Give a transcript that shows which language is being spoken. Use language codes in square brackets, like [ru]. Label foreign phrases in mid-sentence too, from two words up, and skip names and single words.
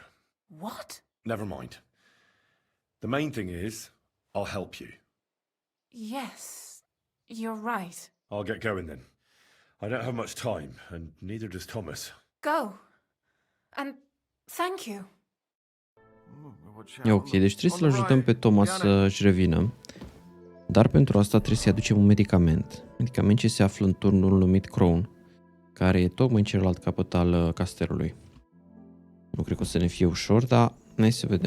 [en] What? Never mind. The main thing is, I'll help you. Yes, you're right. I'll get going then. I don't have much time, and neither does Thomas. Go. And thank you. [ro] E ok, deci trebuie să-l ajutăm pe Thomas să-și revină. Dar pentru asta trebuie să-i aducem un medicament. Medicament ce se află în turnul numit Crown, care e tocmai în celălalt capăt al castelului. Nu cred că o să ne fie ușor, dar hai să vedem.